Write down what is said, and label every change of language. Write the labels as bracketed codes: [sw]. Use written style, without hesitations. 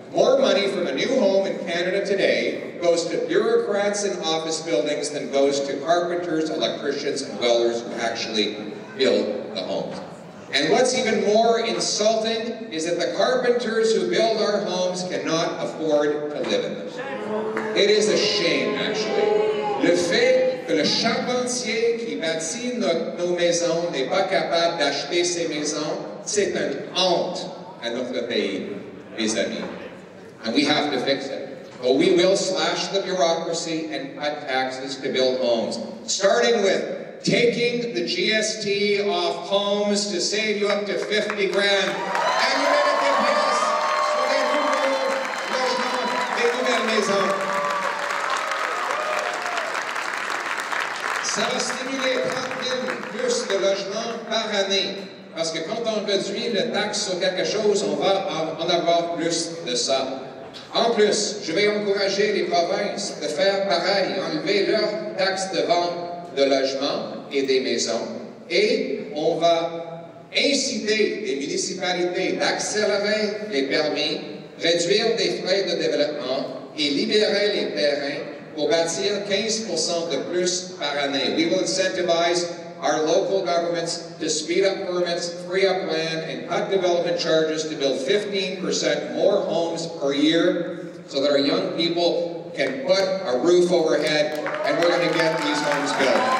[en] More money from a new home in Canada today goes to bureaucrats in office buildings than goes to carpenters, electricians, and welders who actually build the homes. And what's even more insulting is that the carpenters who build our homes cannot afford to live in them. It is a shame, actually. [fr] Le fait que le charpentier qui bâtit nos maisons n'est pas capable d'acheter ces maisons, c'est une honte à notre pays, mes amis. [en] And we have to fix it. But we will slash the bureaucracy and cut taxes to build homes, starting with taking the GST off homes to save you up to 50 grand. And you made a big [fr] pièce sur les nouveaux logements, les nouvelles maisons. Ça va stimuler 30 000 plus de logements par année. Parce que quand on réduit la taxe sur quelque chose, on va en avoir plus de ça. En plus, je vais encourager les provinces de faire pareil, enlever leurs taxes de vente de logements et des maisons. Et on va inciter les municipalités d'accélérer les permis, réduire les frais de développement et libérer les terrains pour bâtir 15% de plus par année. [en] We will incentivize our local governments to speed up permits, free up land, and cut development charges to build 15% more homes per year so that our young people can put a roof overhead, and we're going to get these homes built.